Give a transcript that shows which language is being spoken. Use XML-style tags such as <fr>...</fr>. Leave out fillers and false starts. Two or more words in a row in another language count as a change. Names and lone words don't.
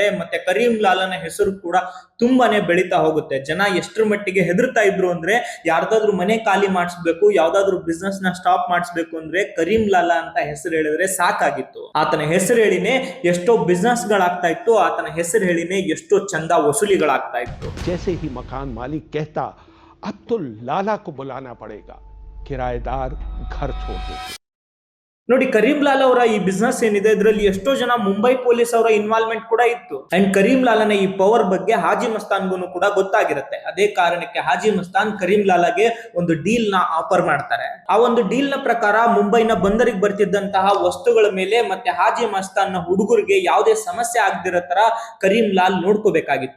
<kn>ಮತ್ತೆ ಕರೀಂ ಲಾಲನ ಹೆಸರು ಕೂಡ ತುಂಬಾನೇ ಬೆಳೀತಾ ಹೋಗುತ್ತೆ. ಜನ ಎಷ್ಟರ ಮಟ್ಟಿಗೆ ಹೆದರ್ತಾ ಇದ್ರು ಅಂದ್ರೆ, ಯಾರ್ದಾದ್ರು ಮನೆ ಖಾಲಿ ಮಾಡಿಸ್ಬೇಕು, ಯಾವ್ದಾದ್ರು ಬಿಸ್ನೆಸ್ ನ ಸ್ಟಾಪ್ ಮಾಡಿಸ್ಬೇಕು ಅಂದ್ರೆ ಕರೀಂ ಲಾಲಾ ಅಂತ ಹೆಸರು ಹೇಳಿದ್ರೆ ಸಾಕಾಗಿತ್ತು. ಆತನ ಹೆಸರು ಹೇಳಿನೇ ಎಷ್ಟೋ ಬಿಸ್ನೆಸ್ ಗಳಾಗ್ತಾ ಇತ್ತು, ಆತನ ಹೆಸರು ಹೇಳಿನೇ ಎಷ್ಟೋ ಚಂದ ವಸೂಲಿಗಳಾಗ್ತಾ ಇತ್ತು.</kn> <hi>जैसे ही मकान मालिक कहता अब तो लाला को बुलाना पड़ेगा, किराएदार घर छोड़ देते.</hi> <kn>ನೋಡಿ, ಕರೀಂ ಲಾಲಾ ಅವರ ಈ ಬಿಸ್ನೆಸ್ ಏನಿದೆ ಇದರಲ್ಲಿ ಎಷ್ಟೋ ಜನ ಮುಂಬೈ ಪೊಲೀಸ್ ಅವರ ಇನ್ವಾಲ್ವ್ಮೆಂಟ್ ಕೂಡ ಇತ್ತು. ಅಂಡ್ ಕರೀಂ ಲಾಲಾನ ಈ ಪವರ್ ಬಗ್ಗೆ ಹಾಜಿ ಮಸ್ತಾನ್ಗೂ ಕೂಡ ಗೊತ್ತಾಗಿರುತ್ತೆ. ಅದೇ ಕಾರಣಕ್ಕೆ ಹಾಜಿ ಮಸ್ತಾನ್ ಕರೀಂ ಲಾಲಾಗೆ ಒಂದು ಡೀಲ್ ನ ಆಫರ್ ಮಾಡ್ತಾರೆ. ಆ ಒಂದು ಡೀಲ್ ನ ಪ್ರಕಾರ ಮುಂಬೈನ ಬಂದರಿಗೆ ಬರ್ತಿದ್ದಂತಹ ವಸ್ತುಗಳ ಮೇಲೆ ಮತ್ತೆ ಹಾಜಿ ಮಸ್ತಾನ್ ನ ಹುಡುಗರಿಗೆ ಯಾವುದೇ ಸಮಸ್ಯೆ ಆಗದಿರೋ ತರ ಕರೀಂ ಲಾಲ್ ನೋಡ್ಕೋಬೇಕಾಗಿತ್ತು.</kn>